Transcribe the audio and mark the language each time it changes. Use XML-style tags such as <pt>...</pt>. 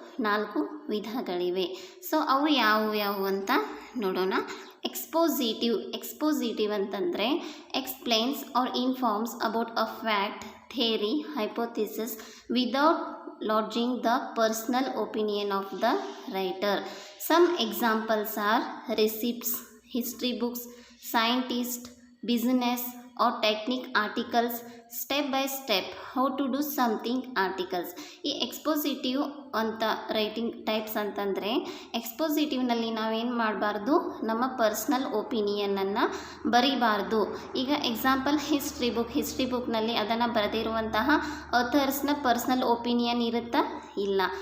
<kn>4 ವಿಧಗಳಿವೆ. ಸೊ ಅವು ಯಾವುವು ಅಂತ ನೋಡೋಣ.</kn> <en>Expositive ಅಂತಂದರೆ explains or informs about a fact, theory, hypothesis without lodging the personal opinion of the writer. Some examples are receipts, history books, scientist, business or technique articles, step by step how to do something articles.</en> <kn>ಈ ಎಕ್ಸ್ಪೋಸಿಟಿವ್ ಅಂತ writing types ಅಂತಂದರೆ ಎಕ್ಸ್ಪೋಸಿಟಿವ್ನಲ್ಲಿ ನಾವೇನು ಮಾಡಬಾರ್ದು? ನಮ್ಮ personal ಒಪಿನಿಯನನ್ನು ಬರೀಬಾರ್ದು. ಈಗ example history ಬುಕ್ನಲ್ಲಿ ಅದನ್ನು ಬರೆದಿರುವಂತಹ ಅಥರ್ಸ್ನ ಪರ್ಸ್ನಲ್ ಒಪಿನಿಯನ್ ಇರುತ್ತಾ? ಇಲ್ಲ.</kn>